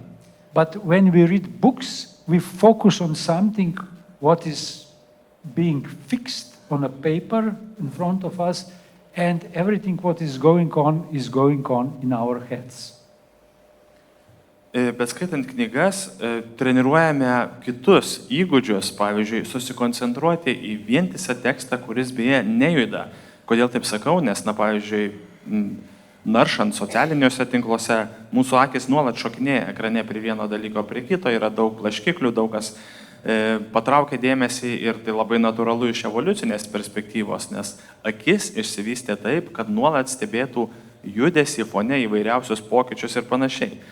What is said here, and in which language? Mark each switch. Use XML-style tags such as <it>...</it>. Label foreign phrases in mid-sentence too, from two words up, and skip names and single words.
<en>But when we read books, we focus on something what is being fixed on a paper in front of us, and everything what is going on in our heads.</en> <lt>Bet skaitant knygas, treniruojame kitus įgūdžius, pavyzdžiui, susikoncentruoti į vientisą tekstą, kuris beje nejuda. Kodėl taip sakau? Nes, na, pavyzdžiui, naršant socialiniuose tinkluose, mūsų akis nuolat šokinėja ekrane prie vieno dalyko prie kito, yra daug plaškiklių, daug kas patraukia dėmesį ir tai labai natūralu iš evoliucinės perspektyvos, nes akis išsivystė taip, kad nuolat stebėtų judesį fone įvairiausius pokyčius ir panašiai.</lt>